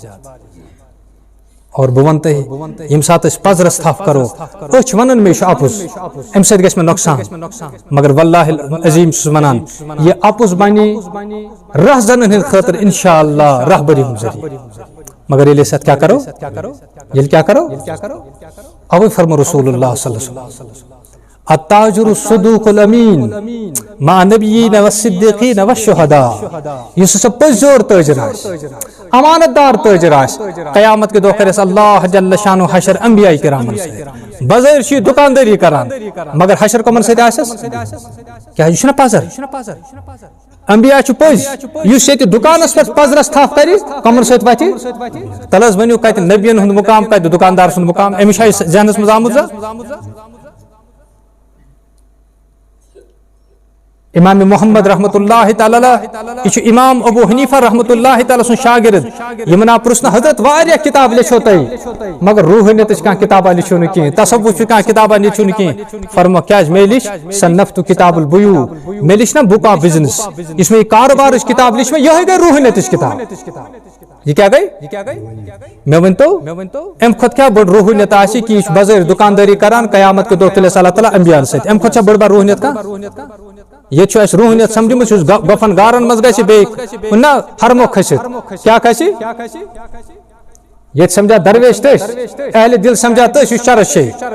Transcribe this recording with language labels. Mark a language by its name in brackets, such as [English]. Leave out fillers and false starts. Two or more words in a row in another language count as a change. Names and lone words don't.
[Kashmiri] اور بہٕ ونہٕ تۄہہِ ییٚمہِ ساتہٕ أسۍ پزرس تھپھ کرو أسۍ چھِ ونان مےٚ یہِ چھُ اپُز امہِ سۭتۍ گژھِ مےٚ نۄقصان مگر [Arabic] واللہ عظیٖم [Kashmiri] چھُس ونان یہِ اپُز بنہِ رہزنن ہٕنٛدِ خٲطرٕ انشاء اللہ رہبری ہُنٛد ذٔریعہٕ مگر ییٚلہِ أسۍ اتھ کیٛاہ کرو ییٚلہِ کیٛاہ کرو اوے فرمو رسول اللہ [Arabic] صلی اللہ علیہ وسلم التاجر الصدوق الامین مع نبیین والصدیقین والشہداء [Kashmiri] یُس ہسا پٔزیور تٲجر آسہِ امانت دار تٲجر آسہِ قیامت کے دۄہ کرٮ۪س اللہ جل شانُہ حشر انبیاء کرامن سۭتۍ بظٲہر چھُ یہِ دُکاندٲری کران مگر حشر کمن سۭتۍ آسٮ۪س کیٛاہ یہِ چھُنہ پزر انبیاء چھُ پٔزۍ یُس ییٚتہِ دُکانس پٮ۪ٹھ پزرس تھپھ کرِ کمن سۭتۍ وتھِ تل حظ ؤنِو کتہِ نبین ہُنٛد مُقام کتہِ دُکاندار سُنٛد مُقام أمِس چھا یہِ ذہنس منٛز آمُت امام محمد رحمۃ اللہ تعالیٰ یہ چھُ امام ابو حنیفہ رحمۃ اللہ تعالیٰ سُنٛد شاگرد یِمن آو پرژھنہٕ حضرت واریاہ کِتاب لیٚچھو تۄہہِ مگر روحانیتٕچ کانٛہہ کِتابا لیٚچھِو نہٕ کینٛہہ تصوُفٕچ کانٛہہ کِتابا لیٚچھِو نہٕ کینٛہہ فرمو کیٛازِ مےٚ لیٚچھ [Arabic] صنفتُ کِتاب البیوع [Kashmiri] مےٚ لیٚچھ نہ [English] book of business [Kashmiri] یُس مےٚ یہِ کارٕبارٕچ کِتاب لیٚچھ مےٚ یِہوے گٔے روحانیتٕچ کِتاب [Urdu] یہ کیا گئی میں [Kashmiri] ونتو امہِ کھۄتہٕ کیٛاہ بٔڑ روحانیت آسہِ کہِ یہِ چھُ بظٲہر دُکاندٲری کران قیامت کے دۄہ تُلٮ۪س اللہ تعالیٰ انبیاہن سۭتۍ امہِ کھۄتہٕ چھا بٔڑ بار روحانیت کانٛہہ ییٚتہِ چھُ اَسہِ روحانیت سمجھمٕژ یُس گۄپھن گارن منٛز گژھِ بیٚیہِ نہ ہرمو کھٔسِتھ کیٛاہ کھسہِ ییٚتہِ سمجھا درویش تٔسۍ اہلِ دل سمجھا تٔسۍ یُس چرس شے